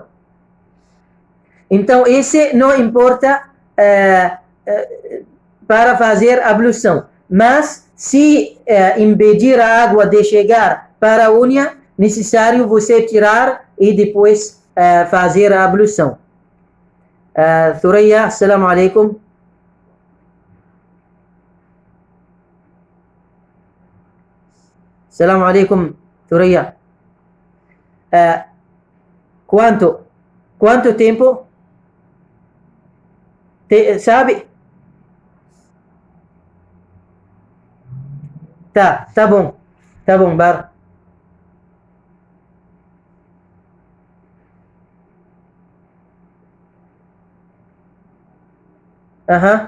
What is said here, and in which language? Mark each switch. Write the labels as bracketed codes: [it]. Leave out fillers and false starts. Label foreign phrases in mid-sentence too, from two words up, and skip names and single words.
[pt] Então, esse não importa para fazer a ablução. Mas, se impedir a água de chegar para a unha, necessário você tirar e depois fazer a ablução. [ar] Thuraya, السلام عليكم. السلام عليكم, Thuraya. [pt] Quanto tempo? Sabe? Tá bom. Tá bom, Bar. Aham.